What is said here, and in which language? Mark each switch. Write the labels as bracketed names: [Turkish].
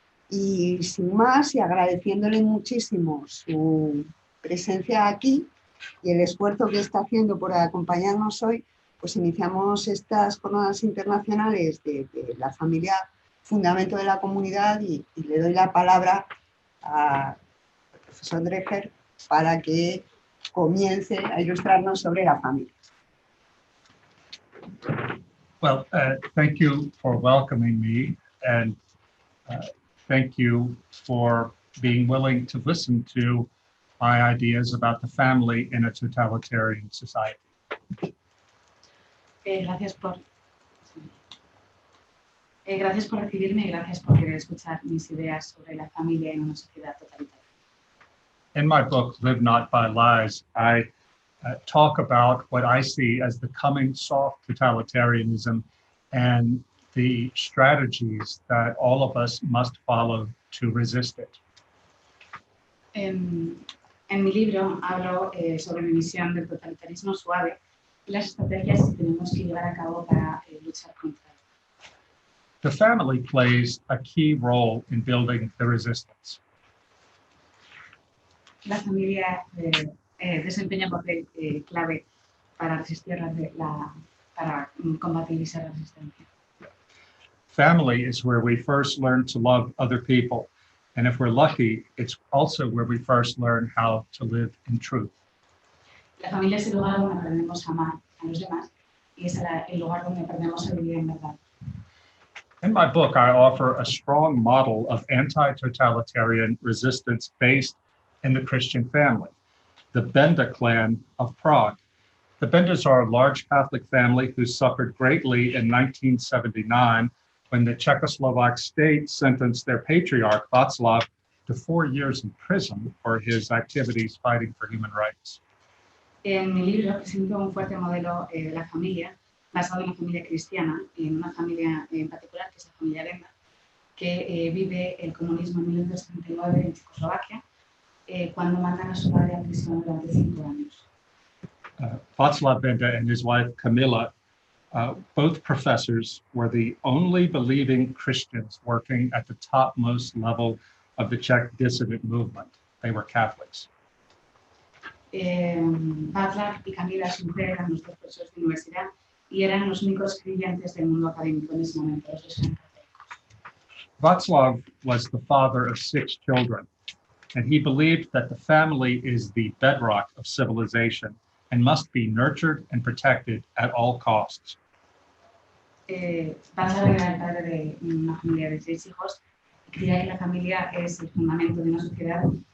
[Spanish] Y sin más, y agradeciéndole muchísimo su presencia aquí y el esfuerzo que está haciendo por acompañarnos hoy, pues iniciamos estas jornadas internacionales de la familia, fundamento de la comunidad, y le doy la palabra al profesor Dreher para que comience a ilustrarnos sobre la familia. [English] Well, thank you for welcoming me, and thank you for being willing to listen to my ideas about the family in a totalitarian society. [Spanish] Gracias por recibirme y gracias por querer escuchar mis ideas sobre la familia en una sociedad totalitaria. [English] In my book, Live Not by Lies, I talk about what I see as the coming soft totalitarianism and the strategies that all of us must follow to resist it. [Spanish] En mi libro hablo sobre mi visión del totalitarismo suave y las estrategias que tenemos que llevar a cabo para luchar contra él. [English] The family plays a key role in building the resistance. [Spanish] La familia desempeña un papel clave para resistir para combatir esa resistencia. [English] Family is where we first learn to love other people. And if we're lucky, it's also where we first learn how to live in truth. [Spanish] La familia es el lugar donde aprendemos a amar a los demás y es el lugar donde aprendemos a vivir en verdad. [English] In my book, I offer a strong model of anti-totalitarian resistance based in the Christian family, the Benda clan of Prague. The Bendas are a large Catholic family who suffered greatly in 1979 when the Czechoslovak state sentenced their patriarch, Václav, to 4 years in prison for his activities fighting for human rights. [Spanish] En mi libro presento un fuerte modelo de la familia, basado en una familia cristiana, en una familia en particular, que es la familia Benda, que vive el comunismo en 1939 en Checoslovaquia, cuando mandan a su padre a prisión durante 5 años. [English] Václav Benda and his wife Kamila, both professors, were the only believing Christians working at the topmost level of the Czech dissident movement. They were Catholics. [Spanish] Václav y Camila, su mujer, eran los dos profesores de universidad y eran los únicos creyentes del mundo académico en ese momento. Los dos eran católicos. [English] Václav was the father of 6 children, and he believed that the family is the bedrock of civilization and must be nurtured and protected at all costs. [Spanish] Václav era el padre de una familia de 6 hijos y creía que la familia es el fundamento de una sociedad.